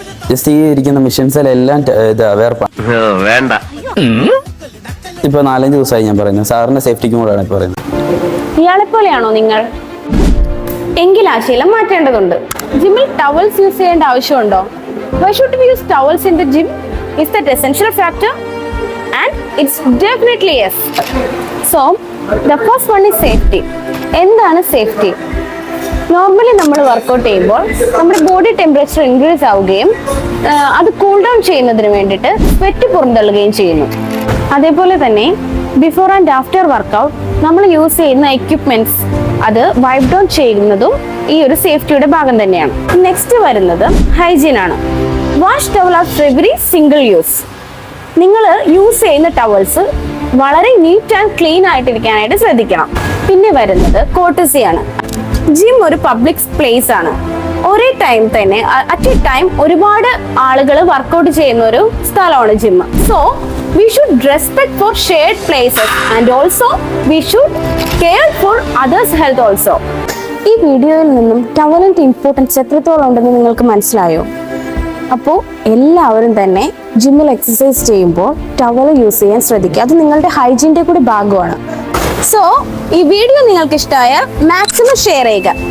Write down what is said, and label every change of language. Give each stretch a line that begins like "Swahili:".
Malayalam: Just ഈ ഇരിക്കുന്ന മെഷീൻസിലെല്ലാം വേണ്ട. ഇപ്പൊ 4-5 ദിവസമായി ഞാൻ പറയുന്നത്. സാറിന്റെ സേഫ്റ്റിക്കും കൂടെയാണ് ഇപ്പൊ പറയുന്നത്. ഇയാളെപ്പോലെയാണോ നിങ്ങൾ? എങ്കിൽ ആ ശീലം മാറ്റേണ്ടതുണ്ട്. ജിമ്മിൽ ടവൽസ് യൂസ് ചെയ്യേണ്ട ആവശ്യമുണ്ടോ?
English: Why should we use towels in the gym? Is that essential factor? And it's definitely yes. So, the first one is safety.
Malayalam: എന്താണ് സേഫ്റ്റി? നോർമലി നമ്മൾ വർക്കൗട്ട് ചെയ്യുമ്പോൾ നമ്മുടെ ബോഡി ടെമ്പറേച്ചർ ഇൻക്രീസ് ആവുകയും അത് കൂൾ ഡൗൺ ചെയ്യുന്നതിന് വേണ്ടിയിട്ട് സ്വെറ്റ് പുറന്തള്ളുകയും ചെയ്യുന്നു. അതേപോലെ തന്നെ ബിഫോർ ആൻഡ് ആഫ്റ്റർ വർക്കൗട്ട് നമ്മൾ യൂസ് ചെയ്യുന്ന എക്യുപ്മെന്റ്സ് അത് വൈപ്പ് ഡൗൺ ചെയ്യുന്നതും ഈ ഒരു സേഫ്റ്റിയുടെ ഭാഗം തന്നെയാണ്. നെക്സ്റ്റ് വരുന്നത് ഹൈജീൻ ആണ്.
English: Wash towel after every single use.
Malayalam: നിങ്ങൾ യൂസ് ചെയ്യുന്ന ടവൽസ് വളരെ നീറ്റ് ആൻഡ് ക്ലീൻ ആയിട്ടിരിക്കാനായിട്ട് ശ്രദ്ധിക്കണം. പിന്നെ വരുന്നത് കോർട്ടസി ആണ്. ജിം ഒരു പബ്ലിക് പ്ലേസ് ആണ്. ഒരേ ടൈം തന്നെ
English: at a time
Malayalam: ഒരുപാട് ആളുകൾ വർക്കൗട്ട് ചെയ്യുന്ന ഒരു സ്ഥലമാണ് gym.
English: So we should respect for shared places and also we should care for others' health also.
Malayalam: ഈ വീഡിയോയിൽ നിന്നും ടവലിന്റെ ഇമ്പോർട്ടൻസ് എത്രത്തോളം ഉണ്ടെന്ന് നിങ്ങൾക്ക് മനസ്സിലായോ? അപ്പോൾ എല്ലാവരും തന്നെ ജിമ്മിൽ എക്സസൈസ് ചെയ്യുമ്പോൾ ടവൽ യൂസ് ചെയ്യാൻ ശ്രദ്ധിക്കുക. അത് നിങ്ങളുടെ ഹൈജീൻ്റെ കൂടി ഭാഗമാണ്. സോ ഈ വീഡിയോ നിങ്ങൾക്ക് ഇഷ്ടമായ മാക്സിമം ഷെയർ ചെയ്യുക.